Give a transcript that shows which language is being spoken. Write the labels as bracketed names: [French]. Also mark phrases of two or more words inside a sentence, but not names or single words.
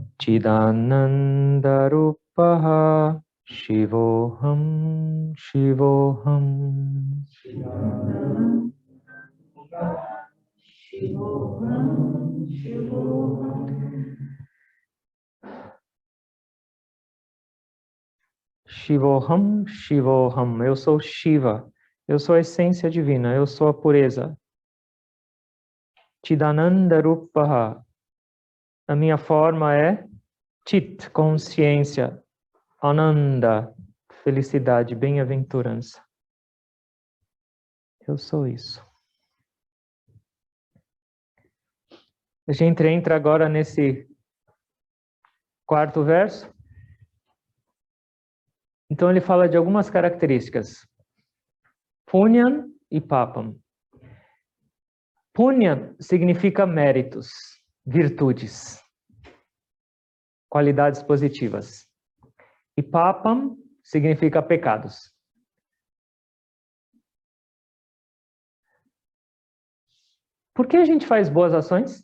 [Sanskrit] Chidanandarupaha, Shivoham, Shivoham. Shivoham, Shivoham. Shivoham, Shivoham. [Portuguese] Eu sou Shiva. Eu sou a essência divina. Eu sou a pureza. Chidanandarupaha. A minha forma é Chit, consciência. Ananda, felicidade, bem-aventurança. Eu sou isso. A gente entra agora nesse quarto verso. Então ele fala de algumas características. Punyam e papam. Punyam significa méritos, virtudes, qualidades positivas. E papam significa pecados. Por que a gente faz boas ações?